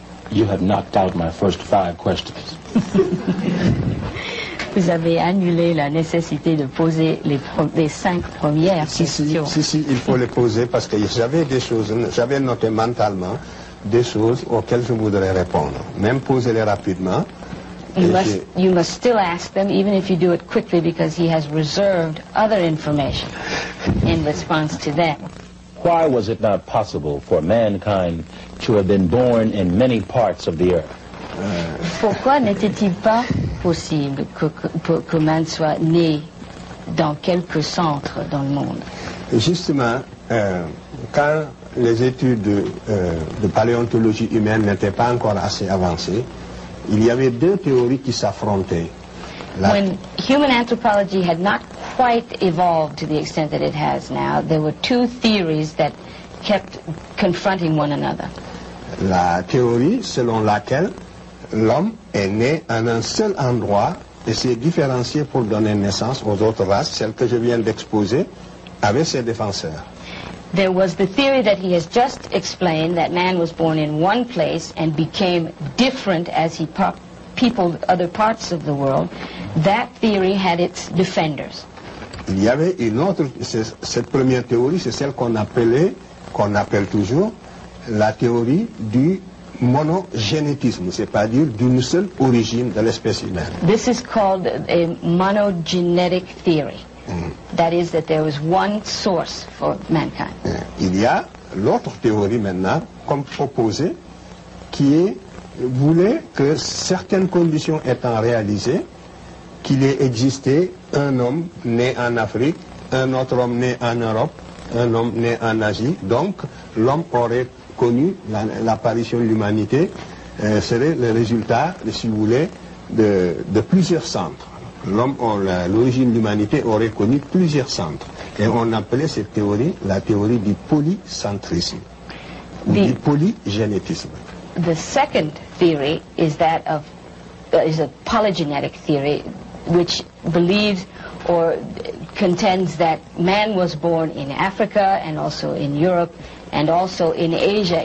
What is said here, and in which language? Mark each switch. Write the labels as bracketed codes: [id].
[en] You have knocked out my first 5 questions. [fr] Vous avez annulé la nécessité de poser les 5 premières questions. Si, il faut les poser parce que j'avais des choses, j'avais noté mentalement des choses auxquelles je voudrais répondre. Même poser-les rapidement. [en] You must still ask them, even if you do it quickly, because he has reserved other information in response to them. Why was it not possible for mankind to have been born in many parts of the earth? [fr] Pourquoi n'était-il pas possible que man soit né dans quelques centres dans le monde? Justement, quand les études de paléontologie humaine n'étaient pas encore assez avancées, il y avait 2 théories qui s'affrontaient. [en] When human anthropology had not quite evolved to the extent that it has now, there were 2 theories that kept confronting one another. [fr] La théorie selon laquelle l'homme est né en un seul endroit et s'est différencié pour donner naissance aux autres races, celle que je viens d'exposer, avec ses défenseurs. [en] There was the theory that he has just explained, that man was born in one place and became different as he peopled other parts of the world. That theory had its defenders. [fr] Il y avait une autre, cette première théorie, c'est celle qu'on appelle toujours la théorie du monogénétisme, c'est-à-dire d'une seule origine de l'espèce humaine. [en] This is called a monogenetic theory, That is, that there was one source for mankind. [fr] Il y a l'autre théorie maintenant, comme proposée, qui voulait que certaines conditions étant réalisées, qu'il ait existé un homme né en Afrique, un autre homme né en Europe, un homme né en Asie. Donc, l'homme aurait connu l'apparition de l'humanité, serait le résultat, si vous voulez, de plusieurs centres. L'origine de l'humanité aurait connu plusieurs centres. Et on appelait cette théorie la théorie du polycentrisme, ou du polygénétisme. [en] The second theory is that of is a polygenetic theory, which believes or contends that man was born in Africa and also in Europe and also in Asia.